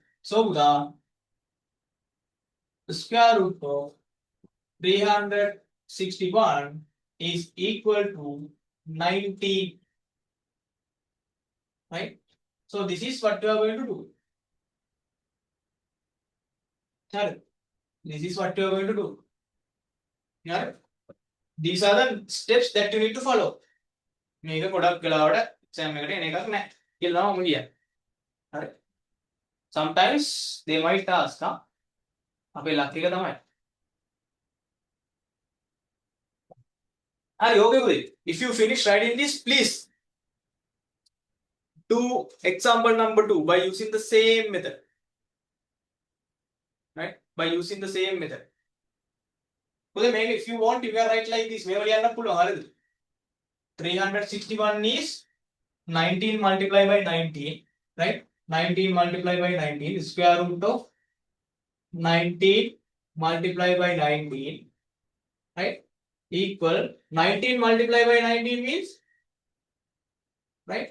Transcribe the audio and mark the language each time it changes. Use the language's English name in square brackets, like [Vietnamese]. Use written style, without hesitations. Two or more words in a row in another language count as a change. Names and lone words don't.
[English] So the square root of 361 is equal to 19. Right? So this is what you are going to do. Correct? This is what you are going to do. Yeah? These are the steps that you need to follow. [Sinhala] මේක ගොඩක් වෙලාවට exam එකට එන එකක් නැහැ කියලා මම කියන්නේ. හරි. [English] Sometimes they might ask, [Sinhala] අපේ ලක් එක තමයි. හරි, okay පුතේ. [English] If you finish writing this, please do example number 2 by using the same method. Right? By using the same method. [Sinhala] පුතේ මේක [English] if you want you can write like this. [Sinhala] මේව ලියන්න පුළුවන්. හරිද? [English] 361 is 19 multiplied by 19, right? 19 multiplied by 19 is square root of 19 multiplied by 19, right? Equal 19 multiplied by 19 means, right?